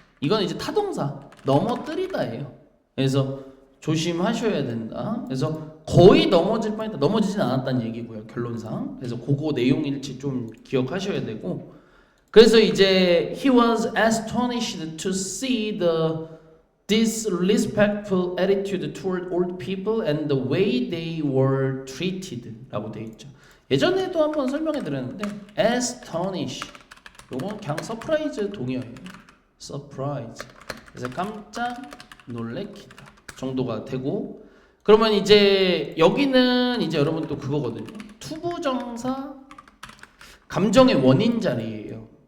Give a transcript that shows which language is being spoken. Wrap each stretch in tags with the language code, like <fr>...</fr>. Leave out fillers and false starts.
<ko>이건 이제 타동사 넘어뜨리다예요. 그래서 조심하셔야 된다. 그래서 거의 넘어질 뻔했다. 넘어지진 않았다는 얘기고요, 결론상. 그래서 그거 내용일치 좀 기억하셔야 되고. 그래서 이제</ko> <en>he was astonished to see the disrespectful attitude toward old people and the way they were treated</en> <ko>라고 되어 있죠. 예전에도 한번 설명해 드렸는데 astonish 요건 그냥 서프라이즈 동의어예요.</ko> <en>surprise.</en> <ko>그래서 깜짝 놀래키다 정도가 되고, 그러면 이제 여기는 이제 여러분 또 그거거든요. 투부정사 감정의 원인 자리예요.</ko>